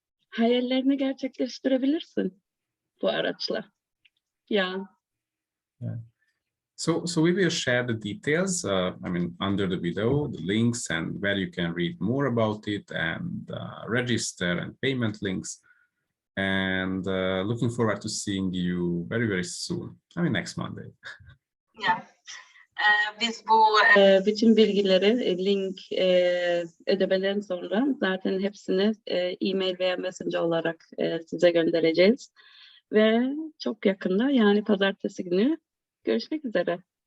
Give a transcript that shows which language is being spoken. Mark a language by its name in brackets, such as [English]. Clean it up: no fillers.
[Turkish] Hayallerini gerçekleştirebilirsin bu araçla. [English] Yeah. So we will share the details, under the video, the links and where you can read more about it and register and payment links. And looking forward to seeing you very, very soon. Next Monday. Yeah. [Turkish] Biz bu bütün bilgileri link ödemeden sonra zaten hepsini e-mail veya messenger olarak size göndereceğiz. Ve çok yakında, yani pazartesi günü görüşmek üzere.